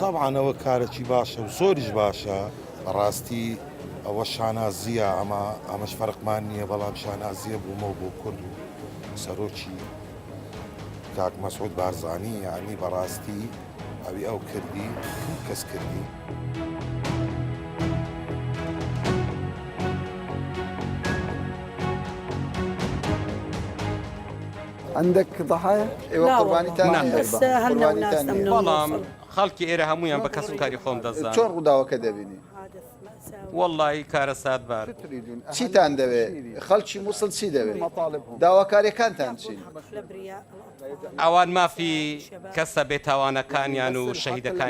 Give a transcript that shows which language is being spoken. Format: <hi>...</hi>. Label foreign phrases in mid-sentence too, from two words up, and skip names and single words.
<ckb>طبعاً ئەوە کارێکی باشە و زۆریش باشە بەڕاستی ئەوە شانازیە ئەمەش فەرقمان نییە بەڵام شانازیە بوومە بۆ کورد و سەرۆکی کاک مەسعود بارزانی یعنی بەڕاستی ئەوی ئەو کردی کەس کردی.</ckb> <ar>عندك ضحايا؟ ايوه قرباني ثاني بس هلنا وناس</ar> <ckb>بەڵام خەڵکی ئێرە هەمویان بە کەسوکاری خۆم دەزانن. چۆن ڕووداوەکە دەبینی؟ وەڵڵی کارە ساتبار چیتان دەوێت؟ خەڵکی مووسڵ چی دەوێت؟ داواکاریەکانتان چین؟ ئەوان مافی کەسە بێتاوانەکانیان و شەهیدەکانیان</ckb>